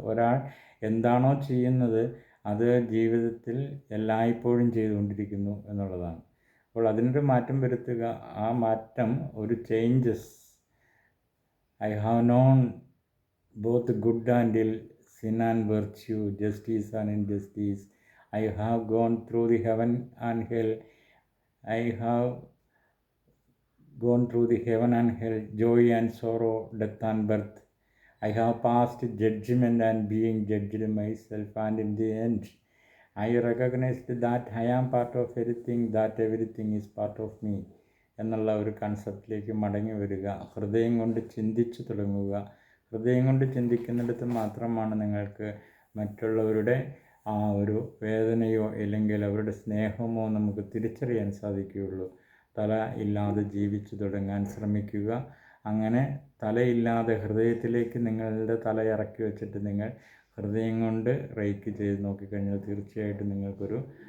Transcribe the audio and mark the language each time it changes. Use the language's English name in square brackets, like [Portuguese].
[Malayalam] ഒരാൾ എന്താണോ ചെയ്യുന്നത് അത് ജീവിതത്തിൽ എല്ലായ്പ്പോഴും ചെയ്തുകൊണ്ടിരിക്കുന്നു എന്നുള്ളതാണ്. അപ്പോൾ അതിനൊരു മാറ്റം വരുത്തുക. ആ മാറ്റം ഒരു changes. [English] I have known both good and ill, sin and virtue, justice and injustice. I have gone through the heaven and hell. I have gone through the heaven and hell, joy and sorrow, death and birth. I have passed judgment and being judged myself, and in the end, I recognized that I am part of everything, that everything is part of me. [Malayalam] എന്നുള്ള ഒരു കൺസെപ്റ്റിലേക്ക് മടങ്ങി വരിക. ഹൃദയം കൊണ്ട് ചിന്തിച്ചു തുടങ്ങുക. ഹൃദയം കൊണ്ട് ചിന്തിക്കുന്നിടത്ത് മാത്രമാണ് നിങ്ങൾക്ക് മറ്റുള്ളവരുടെ ആ ഒരു വേദനയോ അല്ലെങ്കിൽ അവരുടെ സ്നേഹമോ നമുക്ക് തിരിച്ചറിയാൻ സാധിക്കുകയുള്ളൂ. തല ഇല്ലാതെ ജീവിച്ചു തുടങ്ങാൻ ശ്രമിക്കുക. അങ്ങനെ തലയില്ലാതെ ഹൃദയത്തിലേക്ക് നിങ്ങളുടെ തല ഇറക്കി വെച്ചിട്ട് നിങ്ങൾ ഹൃദയം കൊണ്ട് റേക്ക് ചെയ്ത് നോക്കിക്കഴിഞ്ഞാൽ തീർച്ചയായിട്ടും നിങ്ങൾക്കൊരു